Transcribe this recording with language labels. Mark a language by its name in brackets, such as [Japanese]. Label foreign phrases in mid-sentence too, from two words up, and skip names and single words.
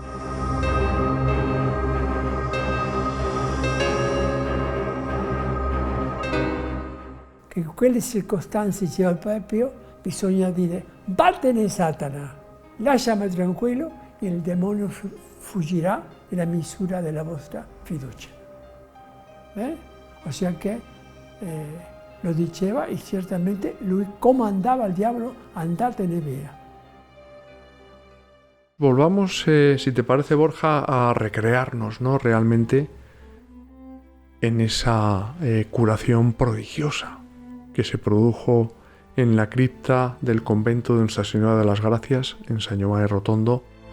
[Italian] Che in quelle circostanze, diceva il Padre Pio, bisogna dire vattene Satana, lasciami tranquillo e il demonio fuggirà nella misura della vostra fiducia. Ossia che lo diceva e certamente lui comandava al diavolo andatene via. [Spanish] Volvamos, si te parece, Borja, a recrearnos, ¿no? Realmente en esa curación prodigiosa que se produjo en la cripta del convento de Nuestra Señora de las Gracias, en San Giovanni Rotondo.